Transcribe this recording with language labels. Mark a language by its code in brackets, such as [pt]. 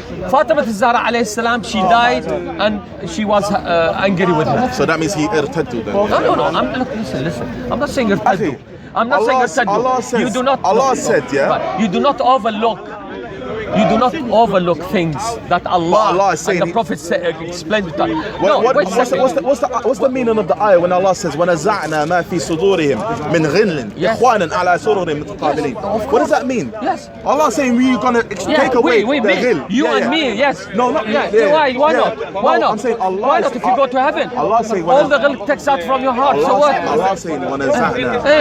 [en] Fatima al-Zahra alayhi salam, she died and she was angry with her. So that means he irtaddu then? No. Listen. I'm not saying irtaddu. I'm not saying irtaddu. Allah says, you do not. Allah said, yeah. You do not overlook. You do not overlook things that Allah and the Prophet explained. What's the meaning of the ayah when Allah says, [ar] وَنَزَعْنَا مَا فِي صُدُورِهِمْ مِنْ غِلٍّ إِخْوَانًا عَلَى سُرُرٍ مُتَقَابِلِينَ? [en] What does that mean? Yes. Allah saying we're going to take away the ghil. You and me, yes. No, not Why not? Why not? I'm saying Allah. Why not if you go to heaven? Allah saying all the ghil takes out from your heart. So what? Allah saying وَنَزَعْنَا.